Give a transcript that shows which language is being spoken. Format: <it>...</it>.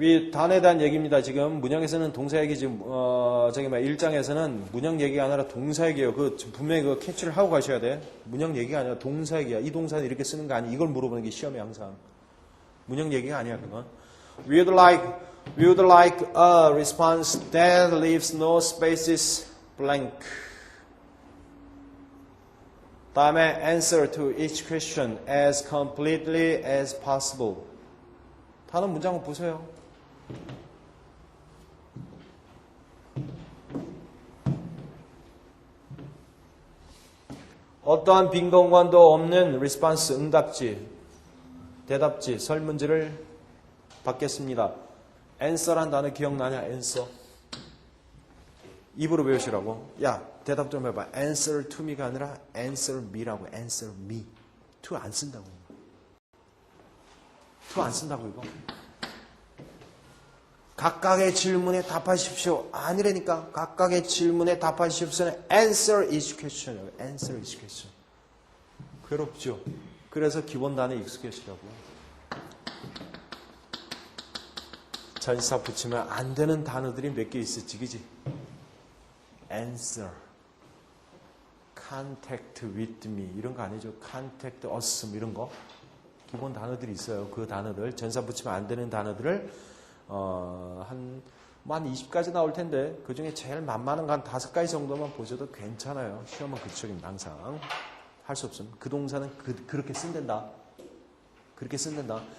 <ko>단어에 대한 얘기입니다. 지금 문형에서는 동사 얘기 지금 1장에서는 문형 얘기가 아니라 동사 얘기예요. 분명히 캐치를 하고 가셔야 돼. 문형 얘기가 아니라 동사 얘기야. 이 동사는 이렇게 쓰는 거 아니야. 이걸 물어보는 게 시험에 항상. 문형 얘기가 아니야, 그건.</ko> <en>We would like a response that leaves no spaces blank.</en> <ko>다음에</ko> <en>answer to each question as completely as possible.</en> <ko>단어 문장을 보세요. 어떠한 빈 공간도 없는 response, 응답지, 대답지, 설문지를 받겠습니다. answer란 단어 기억나냐? answer. 입으로 배우시라고. 야, 대답 좀 해봐.</ko> <en>answer to me</en> <ko>가 아니라</ko> <en>answer me</en> <ko>라고.</ko> <en>answer me.</en> <ko>to 안 쓴다고. to 안 쓴다고 이거. 각각의 질문에 답하십시오. 아니라니까. 각각의 질문에 답하십시오는</ko> <en>answer each question</en> <ko>이에요.</ko> <en>answer each question.</en> <ko>괴롭죠. 그래서 기본 단어에 익숙해지라고. 전치사 붙이면 안 되는 단어들이 몇 개 있었지, 그지? answer,</ko> <en>contact with me</en> <ko>이런 거 아니죠?</ko> <en>contact us</en> <ko>이런 거 기본 단어들이 있어요. 그 단어들 전치사 붙이면 안 되는 단어들을 한 20가지 나올 텐데 그 중에 제일 만만한 거 한 5가지 정도만 보셔도 괜찮아요. 시험은 그쪽입니다. 항상 할 수 없음. 그 동사는 그렇게 쓴댄다. 그렇게 쓴댄다.</ko>